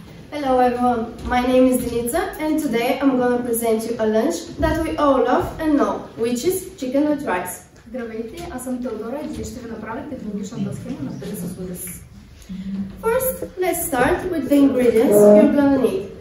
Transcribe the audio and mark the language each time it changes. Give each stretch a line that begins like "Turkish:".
English: Hello everyone, my name is Denica and today I'm going to present you a lunch that we all love and know, which is chicken with rice.
Bulgarian: Здравейте, аз съм Теодора и днес ще ви направя технологичната схема на пиле с ориз.
English: First, let's start with the ingredients you're going to need.